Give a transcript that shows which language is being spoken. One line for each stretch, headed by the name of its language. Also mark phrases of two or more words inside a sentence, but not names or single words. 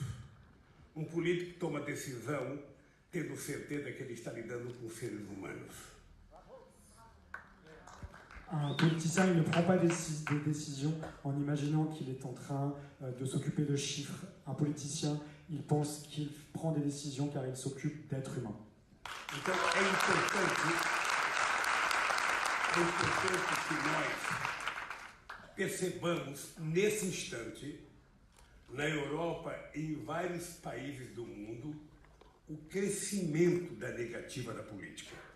Portuguese: Um político toma decisão tendo certeza que ele está lidando com seres humanos.
French: Un politicien, il ne prend pas des décisions en imaginant qu'il est en train de s'occuper de chiffres. Un politicien, il pense qu'il prend des décisions car il s'occupe d'êtres humains.
Portuguese: Então é importante que nós percebamos nesse instante, na Europa e em vários países do mundo, o crescimento da negativa da política.